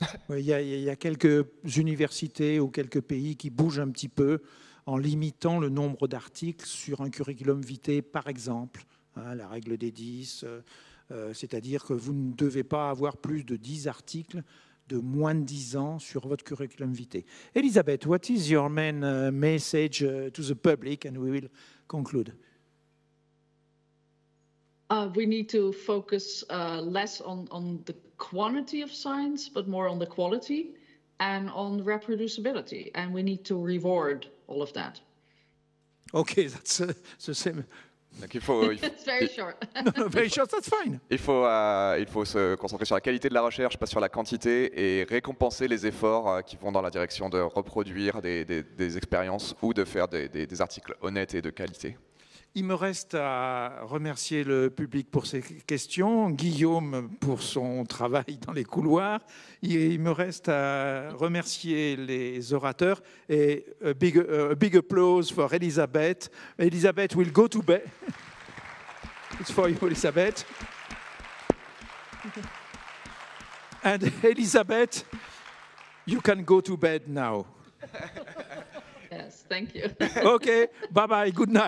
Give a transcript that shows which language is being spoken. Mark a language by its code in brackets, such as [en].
[fr] Il y a quelques universités ou quelques pays qui bougent un petit peu en limitant le nombre d'articles sur un curriculum vitae, par exemple. La règle des 10, c'est-à-dire que vous ne devez pas avoir plus de 10 articles de moins de 10 ans sur votre curriculum vitae. [en] Elisabeth, what is your main message to the public, and we will conclude? We need to focus less on the quantity of science, but more on the quality and on reproducibility. And we need to reward all of that. Okay, that's the same [fr] Donc il faut, [en] It's very short. No, very short, that's fine. [fr] il faut se concentrer sur la qualité de la recherche, pas sur la quantité, et récompenser les efforts qui vont dans la direction de reproduire des expériences ou de faire des articles honnêtes et de qualité. Il me reste à remercier le public pour ses questions, Guillaume pour son travail dans les couloirs. Il me reste à remercier les orateurs et [en] a big applause for Elisabeth. Elisabeth will go to bed. It's for you, Elisabeth. And Elisabeth, you can go to bed now. Yes, thank you. Okay, bye-bye, good night.